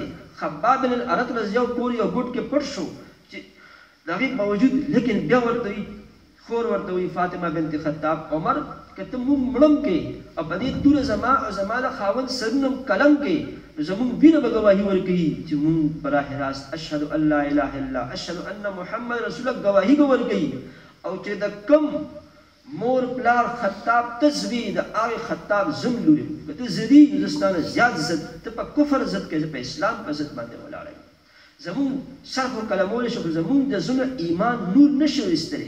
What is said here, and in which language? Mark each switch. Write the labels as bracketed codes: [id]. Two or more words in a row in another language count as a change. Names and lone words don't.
[ps] خباب بن الارت [ar] رضی الله [ps] کور یو ګوټ کې پټ شو چې د هغې باوجود، لیکن بیا ورته وي خور ورته وي فاطمه بنت خطاب عمر که ته مونږ مړم کې او په دې توره زما او زما د خاوند سرونه قلم کې زمونږ وینه به ګواهي ورکوي چې مونږ په راه راست [ar] اشهد ان لا اله الا الله اشهد ان محمد رسول الله [ps] ګواهي به ورکوي. او چې د کم مور پلار خطاب ته زوی د هغې خطاب زم لوري که ته زدي نو زه ستا نه زیات زد، ته په کفر زد کوې، زه په اسلام په زد باندې ولاړ یم. زمونږ سر خو قلمولی شو خو زمونږ د زړه ایمان نور نه شو ایستلی.